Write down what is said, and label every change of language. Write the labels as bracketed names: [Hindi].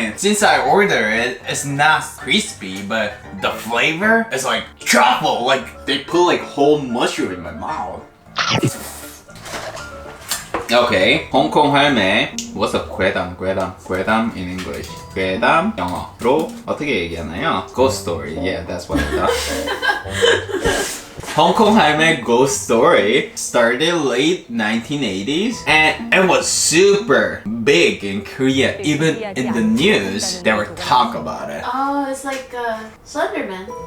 [English] Since I ordered it, it's not crispy, but the flavor is like truffle. They put whole mushroom in my mouth. Okay, 홍콩할매. What's up, 괴담 in English. [Korean] 괴담 영어로 어떻게 얘기하나요? [English] Ghost story. Yeah, that's what I thought. 홍콩할매 ghost story started late 1980s and it was super big in Korea. Even in the news, they were talk about it. Oh, it's like Slenderman.